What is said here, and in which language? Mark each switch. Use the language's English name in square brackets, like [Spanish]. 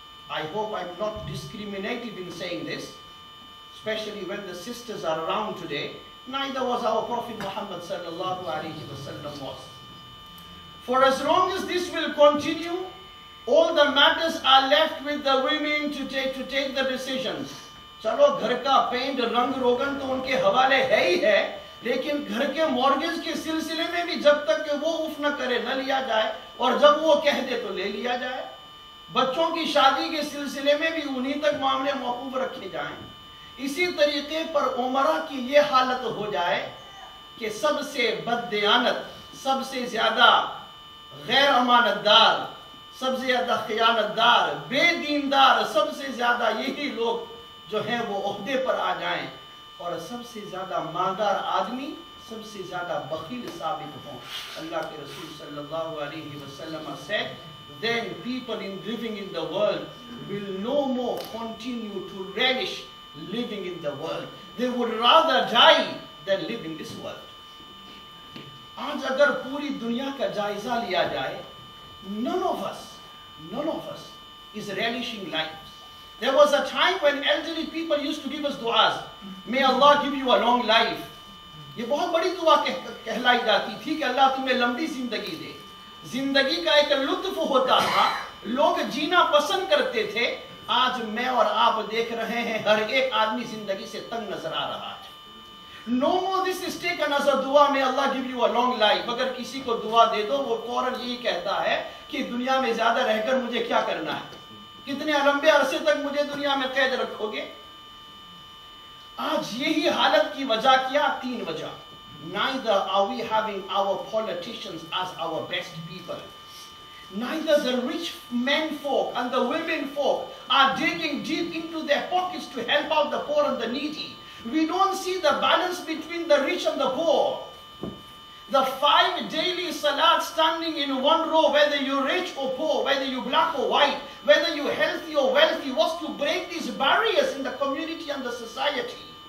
[English] I hope I'm not discriminative in saying this, especially when the sisters are around today. Neither was our Prophet Muhammad sallallahu alaihi wasallam was. For as long as this will continue, all the matters are left with the women to take the decisions. [Hindi] चलो घर का paint रंग रोगन तो उनके हवाले है ही है, लेकिन घर के मॉर्गेज के सिलसिले में भी जब तक कि वो उफ न करे न लिया जाए, और जब वो कह दे तो ले लिया जाए। बच्चों की शादी के सिलसिले में भी उन्हीं तक मामले मौकूफ रखे जाएं। इसी तरीके पर उमरा की ये हालत हो जाए कि सबसे बददियानत, सबसे ज्यादा गैर अमानतदार, सबसे ज्यादा खयानतदार, बेदीनदार, सबसे ज्यादा यही लोग जो हैं वो ओहदे पर आ जाएं, और सबसे ज्यादा मालदार आदमी सबसे ज्यादा बखील साबित हों। [English] अल्लाह के रसूल सल्लल्लाहु अलैहि वसल्लम said, then people living in the world will no more continue to relish living in the world. They would rather die than live in this world. [Hindi] आज अगर पूरी दुनिया का जायजा लिया जाए, [English] none of us is relishing life. There was a time when elderly people used to give us du'as. May Allah give you a long life. [Hindi] ये बहुत बड़ी दुआ कहलाई जाती थी कि अल्लाह तुम्हें लंबी जिंदगी दे। जिंदगी का एक लुत्फ होता था, लोग जीना पसंद करते थे। आज मैं और आप देख रहे हैं हर एक आदमी जिंदगी से तंग नजर आ रहा है। [English] No more this is taken as a dua, may Allah give you a long life. [Hindi] अगर किसी को दुआ दे दो वो फौरन यही कहता है कि दुनिया में ज्यादा रहकर मुझे क्या करना है, कितने लंबे अरसे तक मुझे दुनिया में कैद रखोगे। आज यही हालत की वजह क्या? 3 वजह। [English] Neither are we having our politicians as our best people. Neither the rich men folk and the women folk are digging deep into their pockets to help out the poor and the needy. We don't see the balance between the rich and the poor. The 5 daily salat standing in one row, whether you're rich or poor, whether you're black or white, whether you're healthy or wealthy, was to break these barriers in the community and the society.